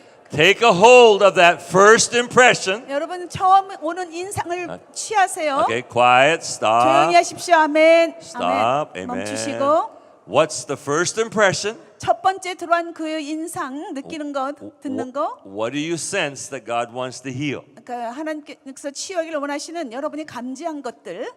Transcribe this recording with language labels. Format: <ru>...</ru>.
<en>Take a hold of that first impression.</en> <ko>여러분 처음 오는 인상을 취하세요.</ko> <en>Okay, quiet. Stop.</en> <ko>조용히 하십시오. 아멘.</ko> <en>Stop.</en> <ko>아멘.</ko> <en>Amen.</en> <ko>멈추시고</ko> <en>What's the first impression?</en> <ko>첫 번째 들어온 그 인상 느끼는 것, 듣는 거.</ko> <en>What do you sense that God wants to heal?</en> <ko>그러니까 하나님께서 치유하기를 원하시는 여러분이 감지한 것들.</ko>